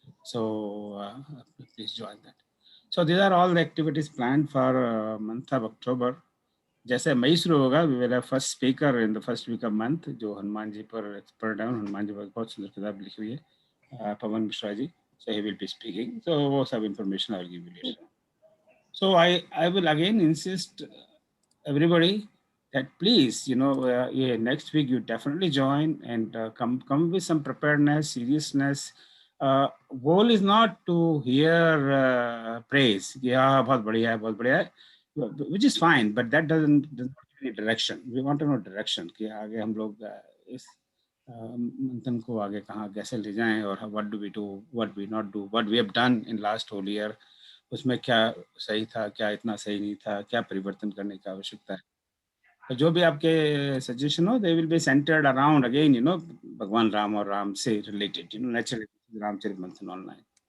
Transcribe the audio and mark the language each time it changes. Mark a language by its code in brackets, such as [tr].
[en] So please join that. So these are all the activities planned for month of October. [hi] जैसे मई शुरू होगा, [en] we will have first speaker in the first week of month, [hi] जो हनुमान जी पर expert है। हनुमान जी पर बहुत सुंदर किताब लिखी हुई है, पवन मिश्रा जी, [en] So he will be speaking. So [hi] वो सब [en] Information I will give you later. So I will again insist everybody that please, yeah, next week you definitely join and come with some preparedness, seriousness. Goal is not to hear praise, yeah, [hi] बहुत बढ़िया है, [en] which is fine, but that doesn't give any direction. We want to know direction [hi] कि आगे हम लोग इस मंथन को आगे कहाँ कैसे ले जाएं, और [en] what do we do, what we not do, what we have done in last whole year, [hi] उसमें क्या सही था, क्या इतना सही नहीं था, क्या परिवर्तन करने की आवश्यकता है। तो जो भी आपके सजेशन हो, [en] they will be centred around again [hi] भगवान राम और राम से रिलेटेड, नेचुरली रामचरितमंथन ऑनलाइन।